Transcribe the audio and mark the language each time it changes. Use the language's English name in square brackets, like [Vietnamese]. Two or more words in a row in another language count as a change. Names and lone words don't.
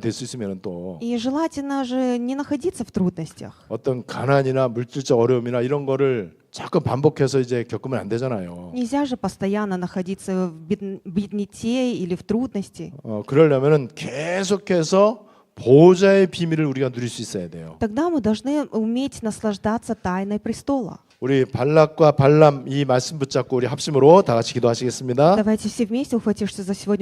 [Korean] 될 수 있으면 또 [Russian] И желательно же не находиться в трудностях. [Korean] 어떤 가난이나 물질적 어려움이나 이런 거를 자꾸 반복해서 이제 겪으면 안 되잖아요. [Russian] Нельзя же постоянно находиться в бедноте или в трудности. [Korean] 그러려면은 계속해서 보호자의 비밀을 우리가 누릴 수 있어야 돼요. [Russian] Тогда мы должны уметь наслаждаться тайной престола. [Korean] 우리 발락과 발람 이 말씀 붙잡고 우리 합심으로 다 같이 기도하시겠습니다. [Russian] Давайте все вместе ухватившись за сегодня